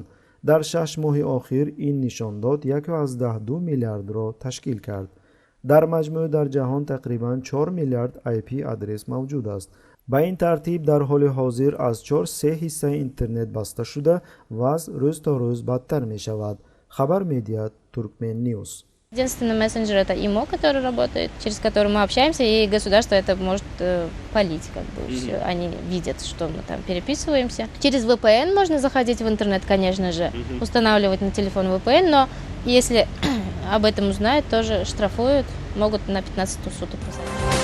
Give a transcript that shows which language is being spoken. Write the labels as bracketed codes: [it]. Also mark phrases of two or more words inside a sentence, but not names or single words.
[tg] дар 6 моҳи охир ин нишондод 1.2 миллиардро ташкил кард. дар маҷмӯъ дар ҷаҳон тақрибан 4 миллиард IP адрес мавҷуд аст. ба ин тартиб дар ҳоли ҳозир аз 4/3 ҳиссаи интернет баста шуда, вазъ рӯз то рӯз бадтар мешавад. хабар медиҳад Turkmen News. [ru] Единственный мессенджер — это ИМО, который работает, через который мы общаемся, и государство это может палить, как бы, все. Они видят, что мы там переписываемся. Через VPN можно заходить в интернет, конечно же, устанавливать на телефон VPN, но если об этом узнают, тоже штрафуют, могут на 15 суток посадить.